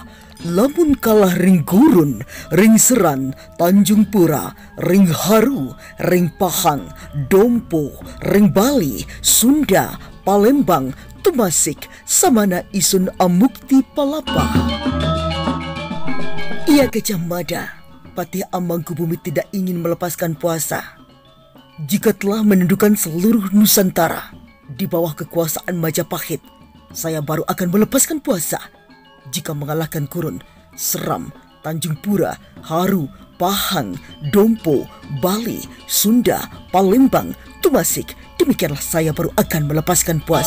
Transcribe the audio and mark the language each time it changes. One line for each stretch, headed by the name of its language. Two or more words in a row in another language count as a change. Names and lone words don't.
Kawi: Lamun kalah ring gurun, ring seran, Tanjung Pura, ring Haru, ring Pahang, Dompo, ring Bali, Sunda, Palembang, Tumasik, samana isun amukti palapa.
Indonesian: Ia Gajah Mada, Patih Amangkubumi tidak ingin melepaskan puasa. Jika telah menundukkan seluruh Nusantara di bawah kekuasaan Majapahit, saya baru akan melepaskan puasa. Jika mengalahkan Kurun, Seram, Tanjung Pura, Haru, Pahang, Dompo, Bali, Sunda, Palembang, Tumasik, demikianlah saya baru akan melepaskan puasa.